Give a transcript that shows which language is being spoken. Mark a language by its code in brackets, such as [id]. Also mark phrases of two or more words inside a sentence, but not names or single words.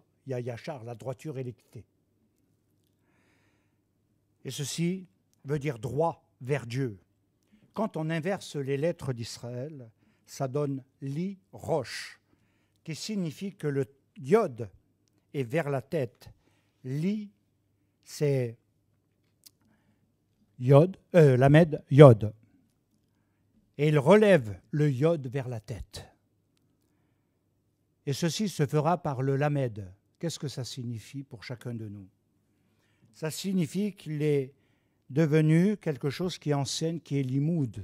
[fr] Il y a Yachar, la droiture et l'équité. Et ceci veut dire droit vers Dieu. Quand on inverse les lettres d'Israël, ça donne Li Roche, qui signifie que le yod est vers la tête. Li, c'est yod, lamed, yod. Et il relève le yod vers la tête. Et ceci se fera par le lamed. Qu'est-ce que ça signifie pour chacun de nous? Ça signifie qu'il est devenu quelque chose qui enseigne, qui est limoud.